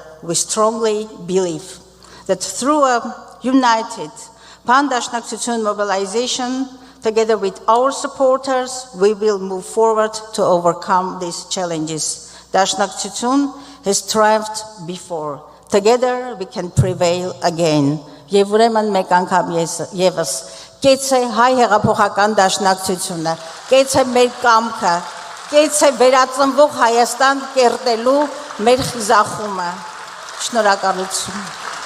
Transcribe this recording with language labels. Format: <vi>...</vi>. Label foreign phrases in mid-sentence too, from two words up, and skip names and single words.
<en>We strongly believe that through a united Pan-Dashnaktsytsun mobilization, together with our supporters, we will move forward to overcome these challenges. Dashnaktsytsun has triumphed before. Together we can prevail again.</en> <hy>Եվ ուրեմն մեկ անգամ եւս կեցե հայ հեղափոխական դաշնակցությունը, կեցե մեր կամքը, կեցե վերածնվող Հայաստան կերտելու մեր խիզախումը։ Շնորհակալություն։</hy>